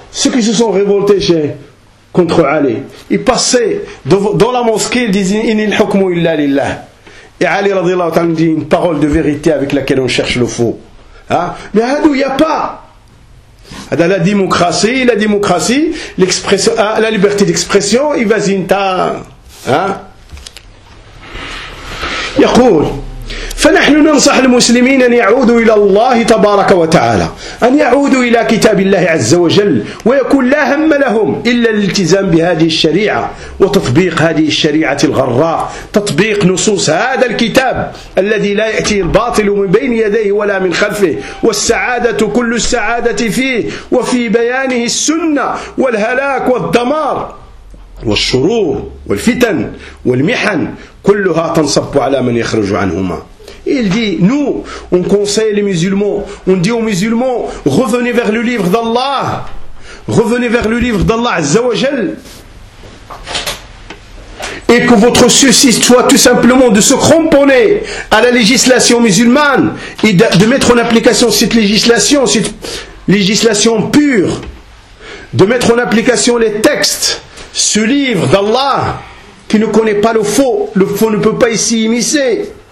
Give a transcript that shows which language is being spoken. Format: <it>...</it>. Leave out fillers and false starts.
<fr>Ceux qui se sont révoltés chez contre Ali. Il passait dans la mosquée, il disait,</fr> <ar>Inni al-hukmu illa lillah.</ar> <fr>Et Ali radiallahu ta'ala dit une parole de vérité avec laquelle on cherche le faux. Mais il n'y a pas. Dans la démocratie, l'expression, la liberté d'expression, il va zin ta.</fr> <ar>Yaqul. فنحن ننصح المسلمين أن يعودوا إلى الله تبارك وتعالى، أن يعودوا إلى كتاب الله عز وجل، ويكون لا هم لهم إلا الالتزام بهذه الشريعة وتطبيق هذه الشريعة الغراء، تطبيق نصوص هذا الكتاب الذي لا يأتي الباطل من بين يديه ولا من خلفه، والسعادة كل السعادة فيه وفي بيانه السنة والهلاك والدمار والشرور والفتن والمحن كلها تنصب على من يخرج عنهما.</ar> <fr>Il dit, nous, on conseille les musulmans, on dit aux musulmans, revenez vers le livre d'Allah, revenez vers le livre d'Allah Azza wa Jal, et que votre souci soit tout simplement de se cramponner à la législation musulmane et de mettre en application cette législation pure, de mettre en application les textes, ce livre d'Allah qui ne connaît pas le faux ne peut pas s'y immiscer.</fr>